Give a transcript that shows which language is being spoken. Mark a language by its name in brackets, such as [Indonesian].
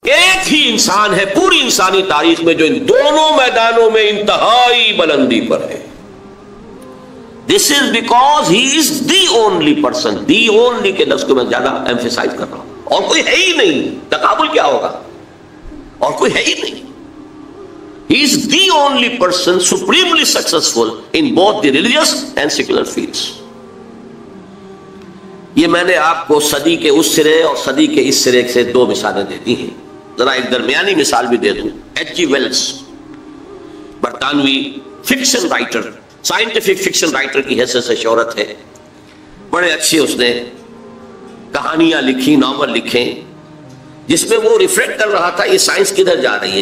[Urdu] ایک ہی انسان ہے پوری انسانی تاریخ میں جو ان دونوں میدانوں میں انتہائی بلندی پر ہے. [English] This is because he is the only person. The only [Urdu] کے لفظ کو میں زیادہ ایمفیسائز کر رہا ہوں. اور کوئی ہے ہی نہیں. تقابل کیا ہوگا؟ اور کوئی ہے ہی نہیں. [English] He is the only person supremely successful in both the religious and secular fields. [Urdu] یہ میں نے آپ کو صدی کے اس سرے اور صدی کے اس سرے سے دو مثالیں دے دی ہیں. ذرا ایک درمیانی مثال بھی دے دوں. ایچ جی ویلز برطانوی fiction writer, scientific fiction writer کی حیثیت سے شہرت ہے. بڑے اچھے اس نے کہانیاں لکھی، ناول لکھے، جس میں وہ ریفلیکٹ کر رہا تھا یہ سائنس کدھر جا رہی ہے.